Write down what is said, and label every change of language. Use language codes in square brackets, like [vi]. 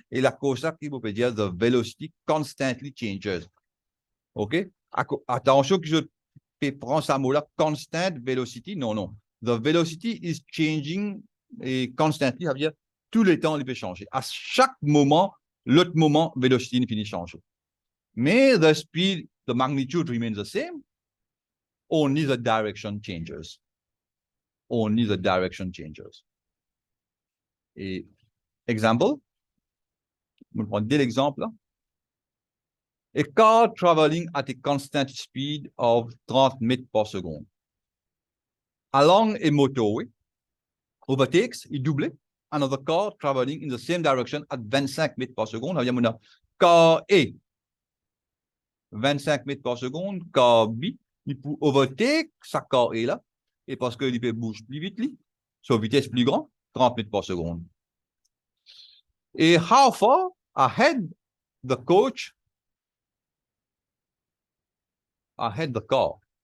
[fr] Et la cause ça, il peut dire [en] the velocity constantly changes. [fr] OK? Attention que je prends ce mot-là, constant velocity. Non. [en] The velocity is changing et constantly, [fr] ça veut dire tous les temps, il peut changer. À chaque moment, l'autre moment, velocity finit de changer. [en] Mais the speed, the magnitude remains the same. Only the direction changes. Only the direction changes. [fr] Et exemple, on prend deux exemples là. [en] A car traveling at a constant speed of 30 meters per second along a motorway overtakes, il double, another car traveling in the same direction at 25 meters per second. [fr] On a car A, 25 mètres par seconde, car B, il peut overtake sa car A là, et parce qu'il peut bouger plus vite, sur vitesse plus grande, 30 mètres par seconde. [en] Et how far ahead the coach ahead the car?